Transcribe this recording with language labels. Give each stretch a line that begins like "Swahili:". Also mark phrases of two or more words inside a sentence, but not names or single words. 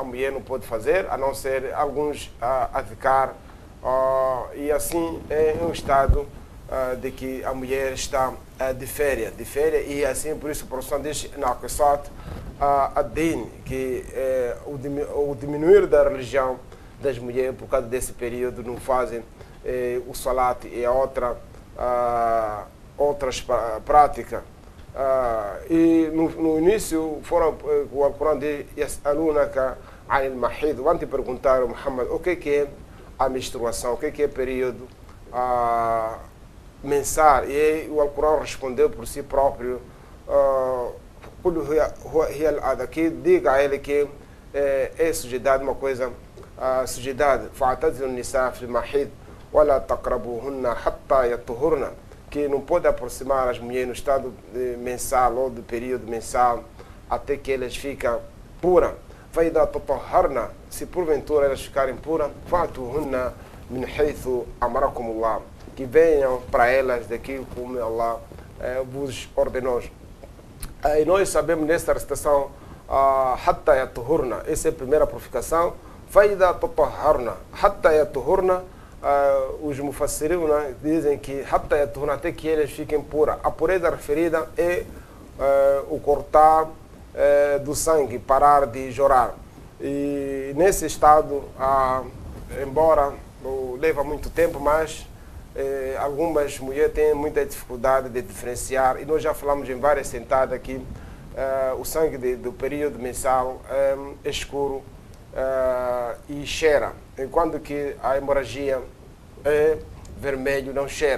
Portuguese: mulher não pode fazer, a não ser alguns a ficar, e assim é um estado de que a mulher está de férias, e assim por isso o professor diz na Qisat ad-din, que o diminuir da religião das mulheres por causa desse período não fazem o salat e outras práticas. E no início o Alcorão diz
Arabic: يسألونك عن المحيض,
Portuguese: vão te perguntar, Muhammad, o que é a menstruação, o que é o período mensal, e o Alcorão respondeu por si próprio, que diga a ele que é sujidade, uma coisa sujidade,
Arabic: فاعتزلوا النساء في المحيض ولا تقربوهن حتى يطهرن,
Portuguese: que não pode aproximar as mulheres no estado mensal ou do período mensal até que elas ficam puras.
Arabic: فَإِذَا تَطَهَّرْنَا,
Portuguese: se porventura elas ficarem puras,
Arabic: فَأْتُوهُنَّ مِنْ حَيْثُ أَمَرَكُمُ اللَّهُ,
Portuguese: que venham para elas daquilo como Allah vos ordenou. E nós sabemos nesta recitação
Arabic: حَتَّى يَطَهُرْنَا,
Portuguese: essa é a primeira purificação.
Arabic: فَإِذَا تَطَهَّرْنَا حَتَّى يَطَهُرْنَا,
Portuguese: os mufassirin dizem que
Arabic: حَتَّى يَطَهُرْنَا,
Portuguese: até que eles fiquem puras. A pureza referida é o cortar do sangue, parar de chorar. E nesse estado, embora leva muito tempo, mas algumas mulheres têm muita dificuldade de diferenciar, e nós já falamos em várias sentadas aqui, o sangue do período mensal é escuro e cheira, enquanto que a hemorragia é vermelho, não cheira.